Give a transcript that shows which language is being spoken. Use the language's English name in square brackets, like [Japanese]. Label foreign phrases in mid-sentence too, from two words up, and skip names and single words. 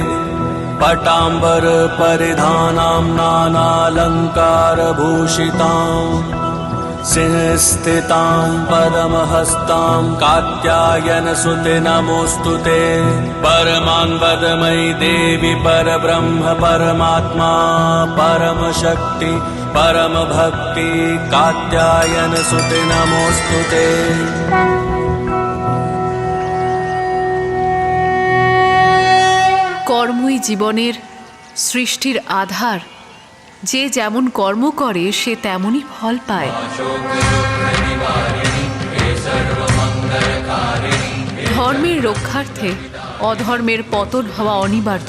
[Sanskrit] पटाम्बरपरिधानां नानालङ्कारभूषिताम् सिंहस्थितां परमहस्तां कात्यायनसुते नमोऽस्तु ते। परमान्वदमयी देवी परब्रह्म परमात्मा परमशक्ति परमभक्ति कात्यायनसुते नमोऽस्तु ते। [Bangla] কর্মই জীবনের সৃষ্টির আধার। যে যেমন কর্ম করে সে তেমনই ফল পায়। ধর্মের রক্ষার্থে অধর্মের পতন হওয়া অনিবার্য।